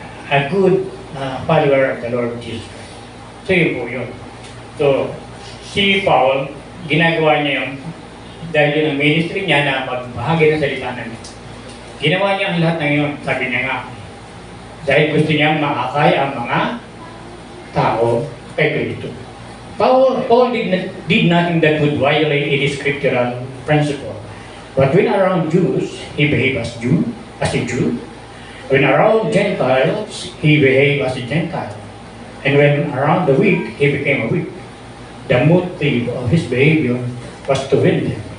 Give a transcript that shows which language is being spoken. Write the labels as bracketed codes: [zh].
[en] A good follower of the Lord Jesus Christ. [tl] So yun po yun. So, si Paul, ginagawa niya yun dahil yun ang ministry niya na magbahagi ng salita ng Diyos. Ginawa niya ang lahat ng yun, sabi niya nga, dahil gusto niya maakay ang mga tao kay Kristo. [en] Paul did nothing that would violate any scriptural principle. But when around Jews, he behaved as a Jew. When around Gentiles, he behaved as a Gentile. And when around the weak, he became a weak. The motive of his behavior was to win them.